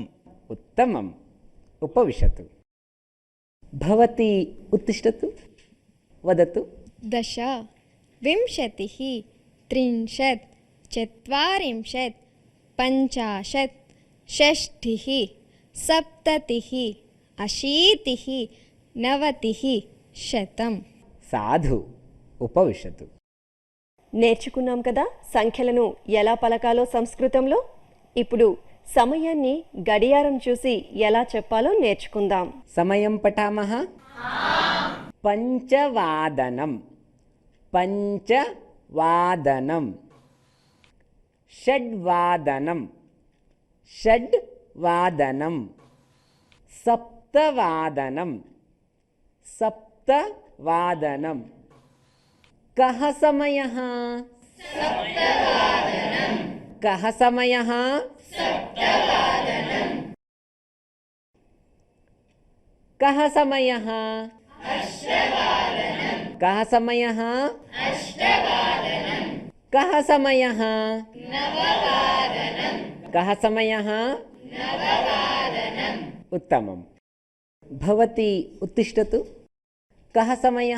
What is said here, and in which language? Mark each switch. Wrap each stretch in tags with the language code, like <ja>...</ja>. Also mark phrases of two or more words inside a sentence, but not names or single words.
<sa>उत्तमम् उपविशतु भवती उत्तिष्ठतु वदतु दश विंशतिः त्रिंशत् चत्वारिंशत् पञ्चाशत् षष्टिः सप्ततिः अशीतिः नवतिः शतम् సాధు ఉపవిశతు</sa> <te>నేర్చుకున్నాం కదా సంఖ్యలను ఎలా పలకాలో సంస్కృతంలో. ఇప్పుడు సమయాన్ని గడియారం చూసి ఎలా చెప్పాలో నేర్చుకుందాం.</te> <sa>సమయం పఠామః. పంచవాదనం పంచవాదనం షడ్వాదనం షడ్వాదనం సప్తవాదనం सप्तवादनं कः समयः सप्तवादनं कः समयः सप्तवादनं कः समयः अष्टवादनं कः समयः अष्टवादनं कः समयः नववादनं कः समयः नववादनं उत्तमम् भवती उत्तिष्ठतु कः समयः</sa>